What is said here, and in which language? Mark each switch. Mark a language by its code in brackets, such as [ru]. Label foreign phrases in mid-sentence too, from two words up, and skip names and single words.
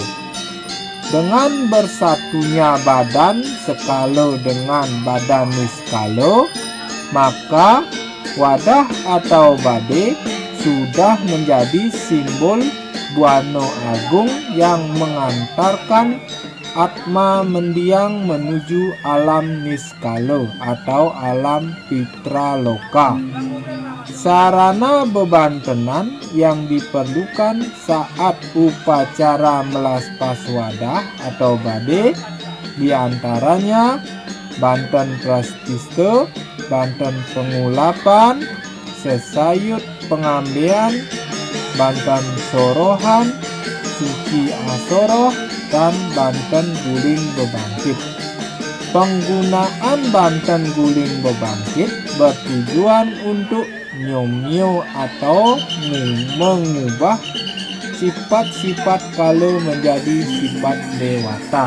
[id] Dengan bersatunya badan skala dengan badan niskala, maka wadah atau bade sudah menjadi simbol Buana Agung yang mengantarkan atma mendiang menuju alam niskala atau alam pitraloka. Sarana bebantenan yang diperlukan saat upacara melas pas wadah atau bade diantaranya banten prastista, banten pengulapan, sesayut pengambian, banten sorohan, suci asoroh, dan banten guling bebangkit. Penggunaan banten guling bebangkit bertujuan untuk nyomyo atau mengubah sifat-sifat kala menjadi sifat dewata.